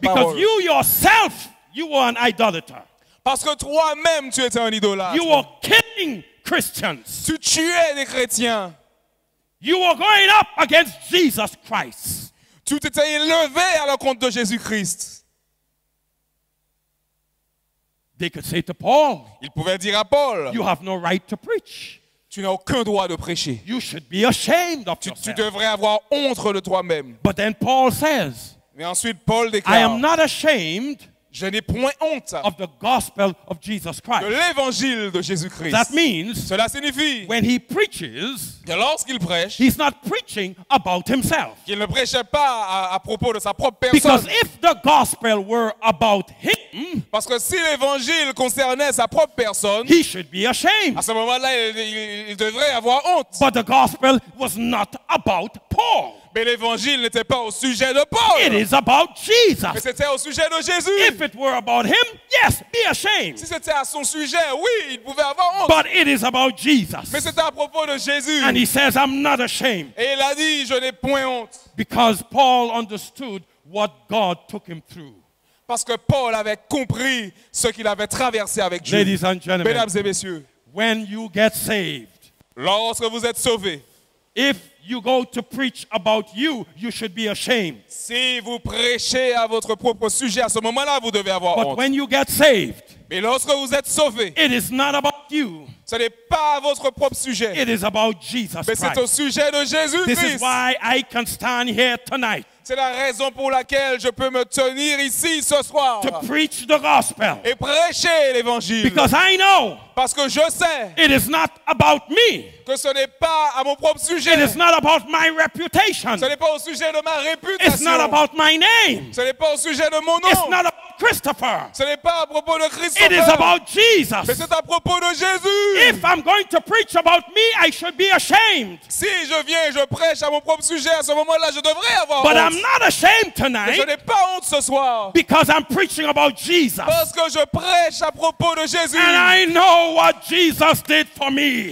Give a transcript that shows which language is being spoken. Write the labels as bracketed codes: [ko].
[en] because [fr] parole. [en] you yourself, you were an idolater. [fr] Parce que toi-même, tu étais un idolâtre. [en] You were killing Christians. [fr] Tu tuais des chrétiens. [en] You were going up against Jesus Christ. [fr] Tu t'étais élevé à la compte de Jésus-Christ. [en] They could say to Paul, [fr] Ils pouvaient dire à Paul, [en] you have no right to preach. [fr] tu n'as aucun droit de prêcher. [en] You should be ashamed of [fr] Tu [en] yourself. [fr] devrais avoir honte de toi-même. [en] But then Paul says, [fr] Mais ensuite, Paul [en] I [fr] déclare, [en] am not ashamed [fr] je n'ai point honte [en] of the gospel of Jesus [fr] de [en] Christ. [fr] l'évangile de Jésus-Christ. [en] That means [fr] Cela signifie [en] when he preaches, [fr] que lorsqu'il prêche, [en] he's not preaching about himself. [fr] qu'il ne prêchait pas à propos de sa propre [en] Because [fr] personne. [en] if the gospel were about him, [fr] Parce que si l'évangile concernait sa propre personne, [en] he should be ashamed. [fr] à ce moment-là, il devrait avoir honte. [en] But the gospel was not about Paul. [fr] Mais l'évangile n'était pas au sujet de [en] It [fr] Paul, [en] is about [fr] mais [en] Jesus. [fr] c'était au sujet de Jésus. [en] If it were about him, yes, be ashamed. [fr] Si c'était à son sujet, oui, il pouvait avoir honte. [en] But it is about [fr] Mais [en] Jesus. [fr] c'était à propos de Jésus. [en] And he says, I'm not ashamed. [fr] Et il a dit, je n'ai point honte. [en] Because Paul understood what God took him through. [fr] Parce que Paul avait compris ce qu'il avait traversé avec Dieu. [en] Ladies and gentlemen, [fr] Mesdames et messieurs, [en] when you get saved, [fr] lorsque vous êtes sauvés, [en] if you go to preach about you, you should be ashamed. [fr] si vous prêchez à votre propre sujet, à ce moment-là, vous devez avoir [en] But [fr] honte. [en] when you get saved, [fr] Mais lorsque vous êtes sauvés, [en] it is not about you. [fr] ce n'est pas à votre propre sujet, [en] It is about Jesus [fr] mais c'est au [en] Christ. [fr] sujet de [en] This is [fr] Jésus-Christ. [en] why I can stand here tonight [fr] C'est la raison pour laquelle je peux me tenir ici ce soir [en] to preach the gospel. [fr] et prêcher l'évangile. [en] Because I know [fr] Parce que je sais [en] it is not about me. [fr] que ce n'est pas à mon propre sujet. [en] It is not about my reputation. [fr] Ce n'est pas au sujet de ma [en] It's not [fr] réputation. [en] about my name. [fr] Ce n'est pas au sujet de mon [en] It's [fr] nom. [en] not about Christopher. [fr] Ce n'est pas à propos de [en] It is [fr] Christopher. [en] about [fr] Mais [en] Jesus. [fr] c'est à propos de Jésus. [en] If I'm going to preach about me, I should be ashamed. [fr] Si je viens et je prêche à mon propre sujet, à ce moment-là, je devrais avoir [en] But [fr] honte. [en] I'm not ashamed [fr] Mais je [en] tonight [fr] n'ai pas honte ce soir. [en] because I'm preaching about Jesus. [fr] Parce que je prêche à propos de Jésus. [en] And I know what Jesus did for me.